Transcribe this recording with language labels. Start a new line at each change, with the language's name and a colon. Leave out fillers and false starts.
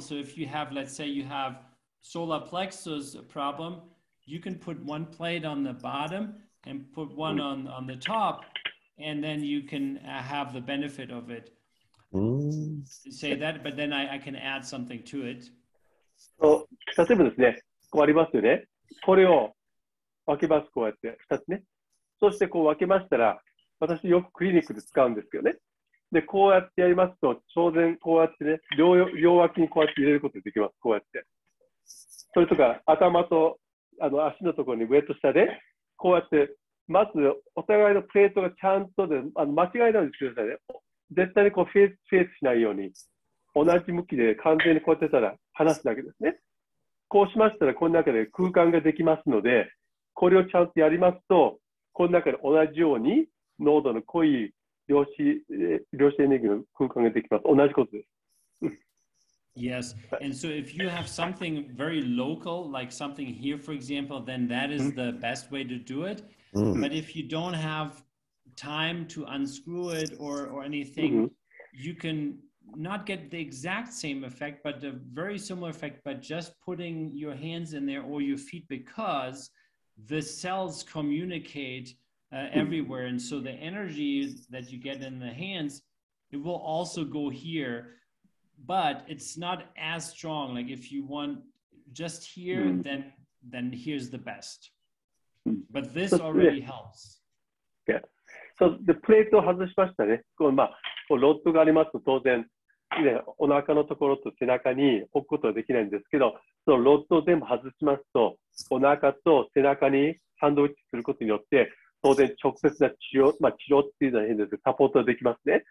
English: So if you have, let's say you have solar plexus problem, you can put one plate on the bottom and put one on the top, and then you can have the benefit of it. Say that, but then I can add something to it.
Japanese: 例えばですね、こうありますよね。これを分けます、こうやって2つね。そしてこう分けましたら、私よくクリニックで使うんですけどね。で、こうやってやりますと、当然こうやってね、両脇にこうやって入れることができます、こうやって。それとか、頭と足のところに上と下で、こうやって、まずお互いのプレートがちゃんとで、間違いないようにしてくださいね。絶対にこうフェースしないように、同じ向きで完全にこうやってたら離すだけですね。こうしましたら、この中で空間ができますので、これをちゃんとやりますと、この中で同じように濃度の濃い量子エネルギーの空間ができます。同じことです。
English: Yes, and so if you have something very local, like something here, for example, then that is the best way to do it. But if you don't have time to unscrew it or anything, you can not get the exact same effect, but a very similar effect by just putting your hands in there or your feet, because the cells communicate everywhere. And so the energy that you get in the hands, it will also go here, but it's not as strong. Like if you want just here, then here's the best. But this already helps. Yeah. So the
Japanese: プレートを外しましたね。こうロッドがありますと当然、ね、お腹のところと背中に置くことはできないんですけど、そのロッドを全部外しますと、お腹と背中にサンドイッチすることによって、当然直接な治療っていうのは変ですけど、サポートできますね。